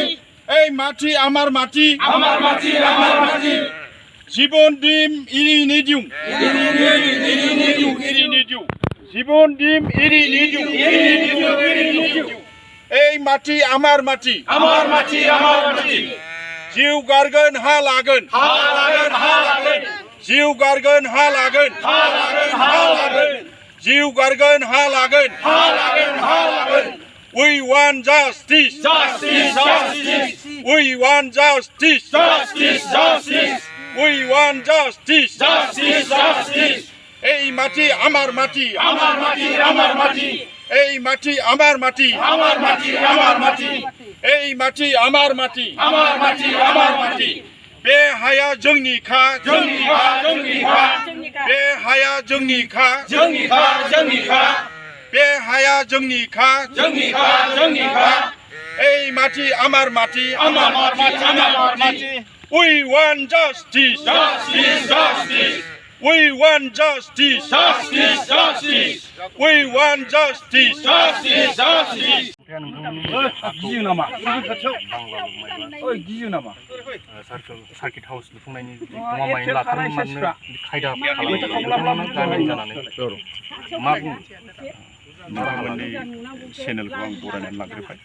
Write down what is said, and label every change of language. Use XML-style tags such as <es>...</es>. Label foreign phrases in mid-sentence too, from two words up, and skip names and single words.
<bn>এই মাটি আমার মাটি, আমার মাটি, আমার মাটি। জীবন ডিম ইরিনিডিউ, ইরিনিডিউ, জীবন ডিম ইরিনিডিউ। এই মাটি আমার মাটি, আমার মাটি, আমার মাটি।</bn> <brx>जिउ गारगोन हा लागोन, हा लागोन, हा लागोन, जिउ गारगोन हा लागोन, हा लागोन, हा लागोन, जिउ गारगोन हा लागोन। हा लागोन, हा लागोन।</brx> <en>We want justice, Justice, justice, we want justice, justice, justice, we want justice. justice, justice.</en> <bn>এই মাটি আমার মাটি, আমার মাটি, আমার মাটি, এই মাটি আমার মাটি, আমার মাটি, আমার মাটি, এই মাটি আমার মাটি। আমার মাটি, আমার মাটি।</bn> <brx>बे हाया जोंनिखा, जोंनिखा, जोंनिखा, बे हाया जोंनिखा, जोंनिखा, जोंनिखा, बे हाया जोंनिखा। जोंनिखा, जोंनिखा।</brx> <bn>এই মাটি আমার মাটি, আমার মাটি, আমার মাটি।</bn> <en>We want justice, Justice, justice, we want justice, justice, justice, we want justice. justice, justice.</en> <brx>गियो नामा? गियो नामा? सार्किट हाउस लुफुंनायनि गमामायैनो लाथारनो खायदा खालामनानै गामि जानानै मा बुङो नोंथांमोननि चेनेलखौ आं बरायनानै लाग्रोबाय।</brx>